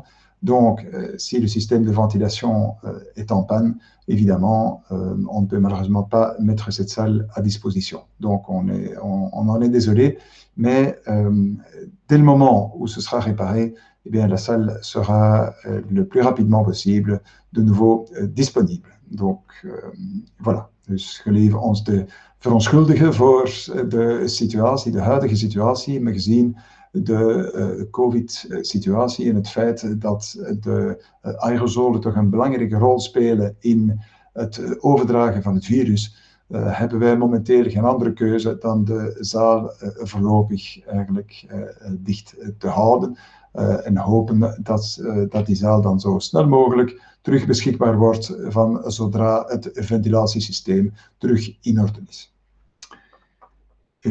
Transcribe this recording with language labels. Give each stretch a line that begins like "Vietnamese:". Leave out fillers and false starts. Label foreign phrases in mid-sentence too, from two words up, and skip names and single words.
French: Donc, si le système de ventilation est en panne, évidemment, on ne peut malheureusement pas mettre cette salle à disposition. Donc, on en est désolé, mais dès le moment où ce sera réparé, eh bien, la salle sera le plus rapidement possible de nouveau disponible. Donc, voilà.
Dutch: Dus gelieve ons te verontschuldigen voor de situatie, de huidige situatie, maar gezien de COVID-situatie en het feit dat de aerosolen toch een belangrijke rol spelen in het overdragen van het virus, hebben wij momenteel geen andere keuze dan de zaal voorlopig eigenlijk dicht te houden en hopen dat die zaal dan zo snel mogelijk terug beschikbaar wordt van zodra het ventilatiesysteem terug in orde is.